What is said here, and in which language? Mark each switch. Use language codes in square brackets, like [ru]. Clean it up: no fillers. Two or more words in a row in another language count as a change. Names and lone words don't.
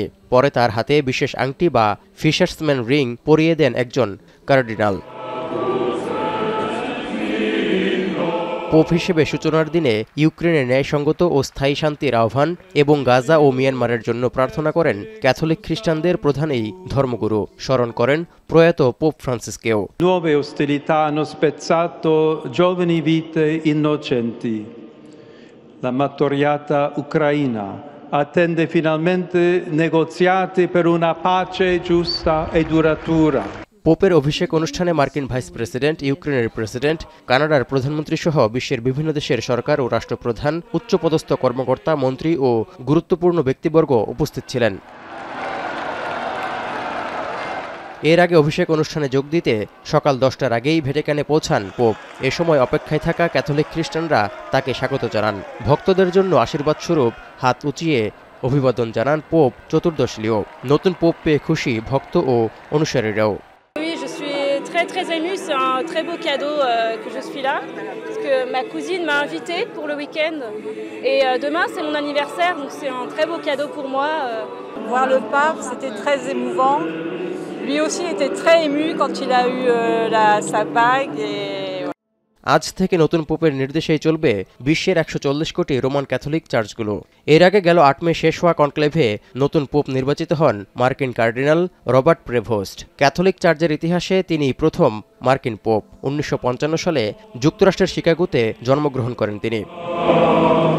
[bn] পরে তার হাতে বিশেষ আংটি বা ফিশার্সম্যান রিং পরিয়ে দেন একজন কার্ডিনাল। পোপ হিসেবে সূচনার দিনে ইউক্রেনের ন্যায়সঙ্গত ও স্থায়ী শান্তির আহ্বান এবং গাজা ও মিয়ানমারের জন্য প্রার্থনা করেন ক্যাথলিক খ্রিস্টানদের প্রধান এই ধর্মগুরু। স্মরণ করেন প্রয়াত পোপ ফ্রান্সিসকেও। [it] Nuove ostilità hanno spezzato giovani vite innocenti. La martoriata Ucraina attende finalmente negoziati per una pace giusta e duratura. [bn] পোপের অভিষেক অনুষ্ঠানে মার্কিন ভাইস প্রেসিডেন্ট, ইউক্রেনের প্রেসিডেন্ট, কানাডার প্রধানমন্ত্রী সহ বিশ্বের বিভিন্ন দেশের সরকার ও রাষ্ট্রপ্রধান, উচ্চপদস্থ কর্মকর্তা, মন্ত্রী ও গুরুত্বপূর্ণ ব্যক্তিবর্গ উপস্থিত ছিলেন। এর আগে অভিষেক অনুষ্ঠানে যোগ দিতে সকাল 10টার আগেই ভ্যাটিকানে পৌঁছান পোপ। এ সময় অপেক্ষায় থাকা ক্যাথলিক খ্রিস্টানরা তাকে স্বাগত জানান। ভক্তদের জন্য আশীর্বাদ স্বরূপ হাত উঁচিয়ে অভিবাদন জানান পোপ চতুর্দশ লিও। নতুন পোপ পেয়ে খুশি ভক্ত ও অনুসারীরাও। [fr] Très émue, c'est un très beau cadeau que je suis là, parce que ma cousine m'a invitée pour le week-end et demain c'est mon anniversaire, donc c'est un très beau cadeau pour moi. Voir le pape, c'était très émouvant. Lui aussi était très ému quand il a eu sa bague et [bn] আজ থেকে নতুন পোপের নির্দেশেই চলবে বিশ্বের 140 কোটি রোমান ক্যাথলিক চার্চগুলো। এর আগে গেল 8 মে শেষ হওয়া কনক্লেভে নতুন পোপ নির্বাচিত হন মার্কিন কার্ডিনাল রবার্ট প্রেভোস্ট। ক্যাথলিক চার্চের ইতিহাসে তিনি প্রথম মার্কিন পোপ। 1955 সালে যুক্তরাষ্ট্রের শিকাগোতে জন্মগ্রহণ করেন তিনি।